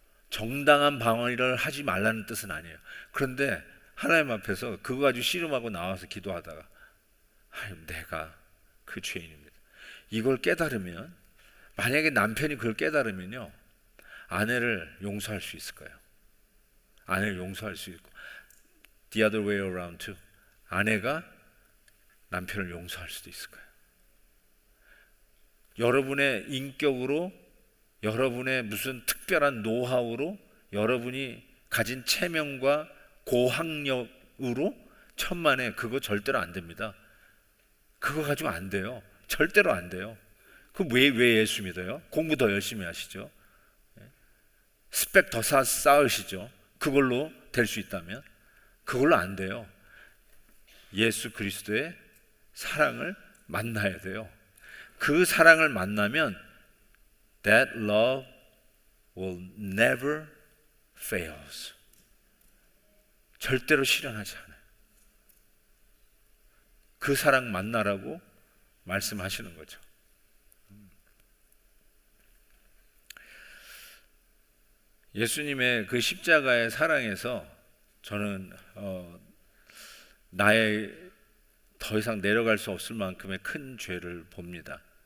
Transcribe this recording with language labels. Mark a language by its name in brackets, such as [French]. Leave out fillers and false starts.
[Korean] 정당한 방어를 하지 말라는 뜻은 아니에요. 그런데 하나님 앞에서 그거 가지고 씨름하고 나와서 기도하다가 하나님 내가 그 죄인입니다. 이걸 깨달으면, 만약에 남편이 그걸 깨달으면요, 아내를 용서할 수 있을 거예요. 아내를 용서할 수 있고, [English] the other way around too. [Korean] 아내가 남편을 용서할 수도 있을 거예요. 여러분의 인격으로, 여러분의 무슨 특별한 노하우로, 여러분이 가진 체면과 고학력으로 천만에 그거 절대로 안 됩니다. 그거 가지고 안 돼요. 절대로 안 돼요. 그럼 왜 예수 믿어요? 공부 더 열심히 하시죠. 스펙 더 쌓으시죠. 그걸로 될 수 있다면. 그걸로 안 돼요. 예수 그리스도의 사랑을 만나야 돼요. 그 사랑을 만나면 [English] that love will never fails. [Korean] 절대로 실현하지 않아요. 그 사랑 만나라고 말씀하시는 거죠. 예수님의 그 십자가의 사랑에서 저는 나의 더 이상 내려갈 수 없을 만큼의 큰 죄를 봅니다.